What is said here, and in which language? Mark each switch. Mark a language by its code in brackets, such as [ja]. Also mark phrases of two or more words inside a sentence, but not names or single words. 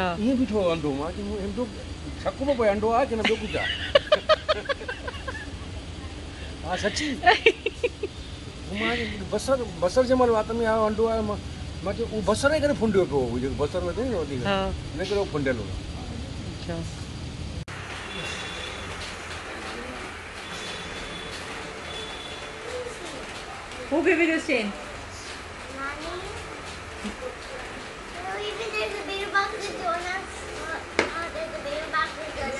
[sd] ईअं बीठो अंडो मां चयो अंडो छक में पियो अंडो आहे की न ॿियो कुझु आहे हा सची मां बसर जंहिं महिल वात में आयो अंडो आयो मां चयो उहो बसर जे करे फुंडियो पियो हो जेको बसर में अथई न वधीक हिन करे उहो फुंडियल हो [en] अच्छा Who gave you this chain? Mommy. No, even there's a bigger box with donuts. There's a bigger box with donuts.